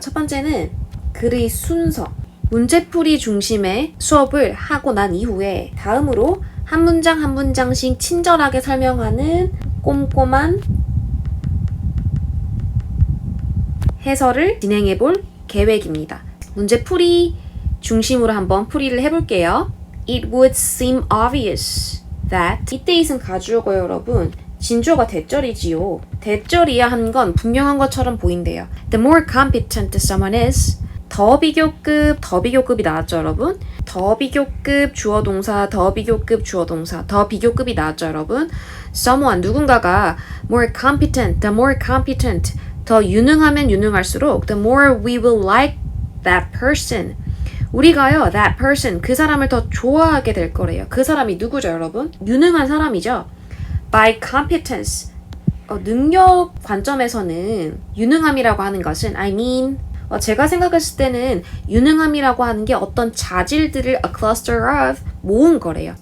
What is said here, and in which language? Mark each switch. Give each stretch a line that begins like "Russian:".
Korean: 첫 번째는 글의 순서, 문제풀이 중심의 수업을 하고 난 이후에 다음으로 한 문장 한 문장씩 친절하게 설명하는 꼼꼼한 해설을 진행해 볼 계획입니다. 문제풀이 중심으로 한번 풀이를 해볼게요.
English: It would seem obvious that
Korean: 이때 it은 가주어고요, 여러분. 진주어가 대절이지요. 대절이야 한 건 분명한 것처럼 보인대요.
English: The more competent someone is,
Korean: 더 비교급이 나왔죠, 여러분? 더 비교급 주어동사, 더 비교급 주어동사, 더 비교급이 나왔죠, 여러분?
English: Someone,
Korean: 누군가가
English: more competent, the more competent,
Korean: 더 유능하면 유능할수록
English: the more we will like that person.
Korean: 우리가요,
English: that person,
Korean: 그 사람을 더 좋아하게 될 거래요. 그 사람이 누구죠, 여러분? 유능한 사람이죠.
English: By competence,
Korean: 능력 관점에서는 유능함이라고 하는 것은
English: I mean,
Korean: 제가 생각했을 때는 유능함이라고 하는 게 어떤 자질들을
English: a cluster of
Korean: 모은 거래요.